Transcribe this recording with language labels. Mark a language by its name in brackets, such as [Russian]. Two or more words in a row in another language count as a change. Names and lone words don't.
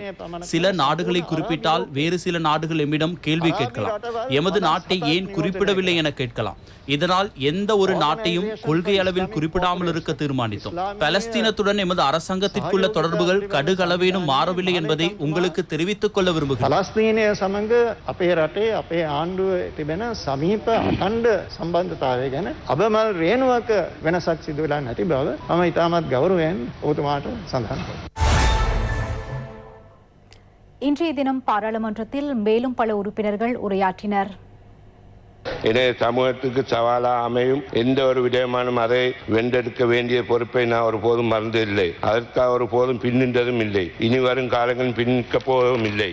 [Tamil] சில நாடுகளை குறிப்பிட்டால் வேறு சில நாடுகள் எம்மிடம் கேள்வி கேட்கலாம். எமது நாட்டை ஏன் குறிப்பிடவில்லை என கேட்கலாம். இதனால் எந்த ஒரு நாட்டையும் கொள்கை அளவில் குறிப்பிடாமல் இருக்க தீர்மானித்தோம். பலஸ்தீனத்துடன் எமது அரசாங்கத்திற்குள்ள தொடர்புகள் கடுகளவேனும் மாறவில்லை என்பதை உங்களுக்கு தெரிவித்துக் கொள்ள விரும்புகிறேன். [Sinhala] පලස්තීනය සමඟ අපේ රටේ අපේ ආණ්ඩුව තිබෙන සමීප අඛණ්ඩ සම්බන්ධතාවය ගැන අබමල් රේණුවක වෙනසක් සිදු වෙලා නැති බව මම ඉතාමත් ගෞරවයෙන් ඔබතුමාට සඳහන් කරනවා. [Tamil] இன்றைய தினம் பாராளுமன்றத்தில் மேலும் பல உறுப்பினர்கள் உரையாற்றினர். எனவே சமூகத்துக்கு சவாலா அமையும் எந்த ஒரு விடயமானும் அதை வென்றெடுக்க வேண்டிய பொறுப்பை நான் ஒருபோதும் மறந்ததில்லை. அதற்காக ஒருபோதும் பின்னின்றதும் இல்லை. இனி வரும் காலங்களில் பின்னிக்க போவதும் இல்லை.